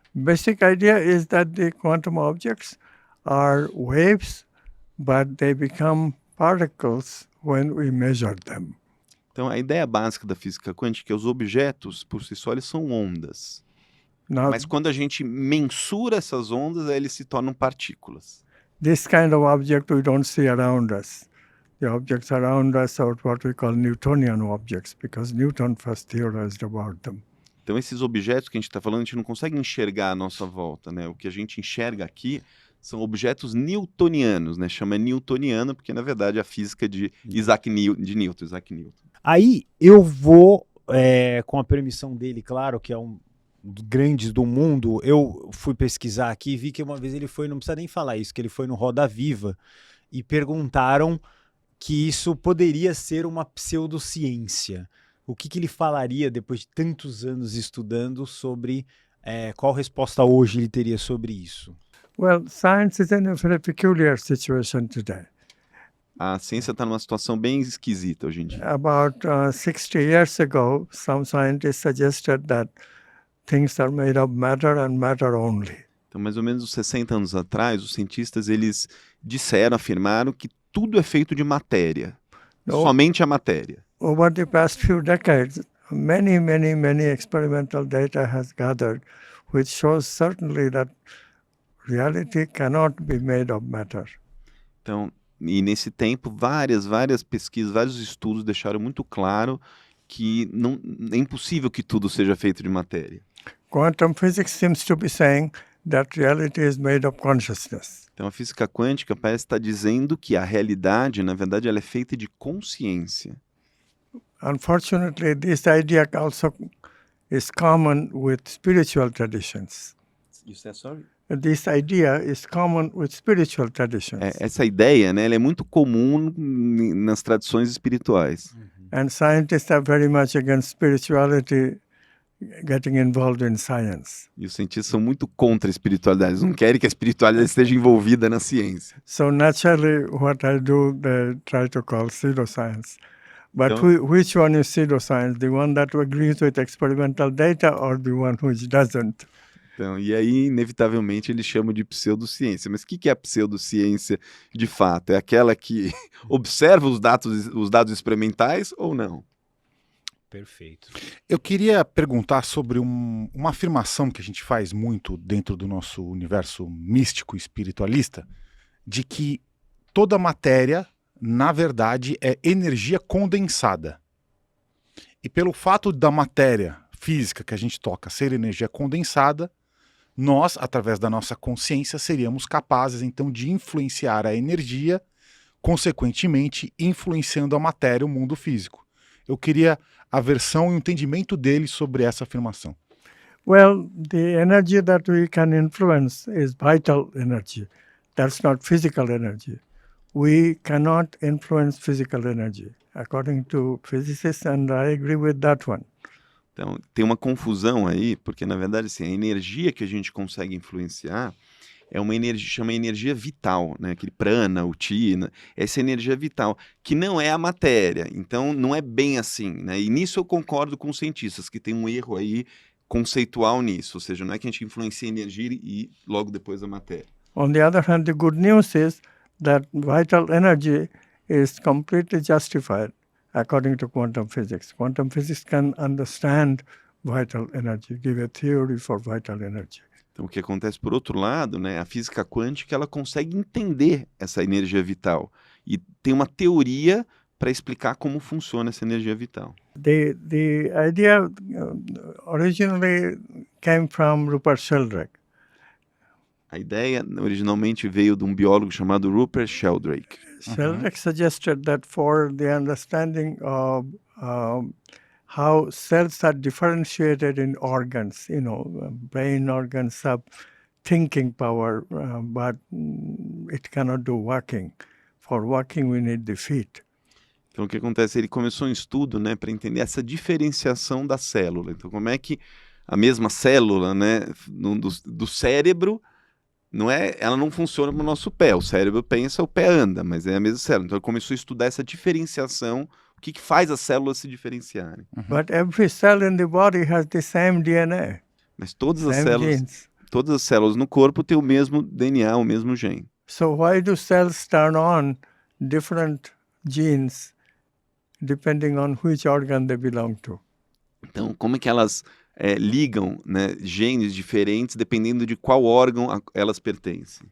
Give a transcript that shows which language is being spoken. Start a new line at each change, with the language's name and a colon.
English: Basic idea is that the quantum objects are waves, but they become particles when we measure them.
Portuguese: Então, a ideia básica da física quântica é que os objetos, por si só, eles são ondas.
English: Now,
Portuguese: Mas quando a gente mensura essas ondas, eles se tornam partículas.
English: this kind of object we don't see around us. The objects around us are what we call Newtonian objects, because Newton first theorized about them.
Portuguese: Então, esses objetos que a gente está falando, a gente não consegue enxergar à nossa volta, né? O que a gente enxerga aqui são objetos newtonianos, né? Chama newtoniano porque, na verdade, é a física de Isaac Newton. Aí eu vou, com a permissão dele, claro, que é um dos grandes do mundo, eu fui pesquisar aqui e vi que uma vez ele foi, não precisa nem falar isso, que ele foi no Roda Viva e perguntaram que isso poderia ser uma pseudociência. O que ele falaria depois de tantos anos estudando sobre qual resposta hoje ele teria sobre isso?
English: Well, science is in a very peculiar situation today.
Portuguese: A ciência está numa situação bem esquisita hoje em dia.
English: About 60 years ago, some scientists suggested that things are made of matter and matter only.
Portuguese: Então, mais ou menos uns 60 anos atrás, os cientistas eles afirmaram que tudo é feito de matéria, somente a matéria.
English: Over the past few decades, many experimental data has gathered, which shows certainly that reality cannot be made of matter.
Portuguese: Então, e nesse tempo, várias pesquisas, vários estudos deixaram muito claro que é impossível que tudo seja feito de matéria.
English: Quantum physics seems to be saying that reality is made of consciousness.
Portuguese: Então, a física quântica parece estar dizendo que a realidade, na verdade, ela é feita de consciência.
English: Unfortunately, this idea also is common with spiritual traditions. This idea is common with spiritual traditions.
Portuguese: Essa ideia, né, ela é muito comum nas tradições espirituais.
English: And scientists are very much against spirituality getting involved in science.
Portuguese: E os cientistas são muito contra a espiritualidade. Eles não querem que a espiritualidade esteja envolvida na ciência.
English: So naturally, what I do, they try to call pseudoscience. But which one is pseudoscience? The one that agrees with experimental data or the one which doesn't?
Portuguese: Então, e aí, inevitavelmente, eles chamam de pseudociência. Mas o que é a pseudociência, de fato? É aquela que observa os dados experimentais ou não? Perfeito. Eu queria perguntar sobre uma afirmação que a gente faz muito dentro do nosso universo místico espiritualista, de que toda matéria, na verdade, é energia condensada. E pelo fato da matéria física que a gente toca ser energia condensada, nós, através da nossa consciência, seríamos capazes, então, de influenciar a energia, consequentemente, influenciando a matéria, o mundo físico. Eu queria a versão e o entendimento dele sobre essa afirmação.
English: Well, the energy that we can influence is vital energy. That's not physical energy. We cannot influence physical energy, according to physicists, and I agree with that one.
Portuguese: Então, tem uma confusão aí, porque, na verdade, assim, a energia que a gente consegue influenciar é uma energia, chama energia vital, né? Aquele prana, o chi, essa energia vital, que não é a matéria. Então, não é bem assim, né? E nisso eu concordo com os cientistas, que tem um erro aí conceitual nisso. Ou seja, não é que a gente influencia a energia e logo depois a matéria.
English: On the other hand, the good news is that vital energy is completely justified according to quantum physics. Quantum physics can understand vital energy, give a theory for vital energy.
Portuguese: Então, o que acontece por outro lado, né, a física quântica ela consegue entender essa energia vital e tem uma teoria para explicar como funciona essa energia vital.
English: The idea originally came from Rupert Sheldrake.
Portuguese: A ideia originalmente veio de um biólogo chamado Rupert Sheldrake.
English: Sheldrake suggested that for the understanding of how cells are differentiated in organs, brain organs have thinking power, but it cannot do walking. For walking, we need the feet.
Portuguese: Então, o que acontece? Ele começou um estudo, né, para entender essa diferenciação da célula. Então, como é que a mesma célula, né, do cérebro, ela não funciona no nosso pé. O cérebro pensa, o pé anda, mas é a mesma célula. Então, ele começou a estudar essa diferenciação o que faz as células se diferenciarem.
English: But every cell in the body has the same DNA,
Portuguese: Mas todas as
English: same
Portuguese: células,
English: genes.
Portuguese: todas as células no corpo têm o mesmo DNA, o mesmo gene.
English: So why do cells turn on different genes depending on which organ they belong to?
Portuguese: Então, como é que elas ligam, né, genes diferentes dependendo de qual órgão elas pertencem?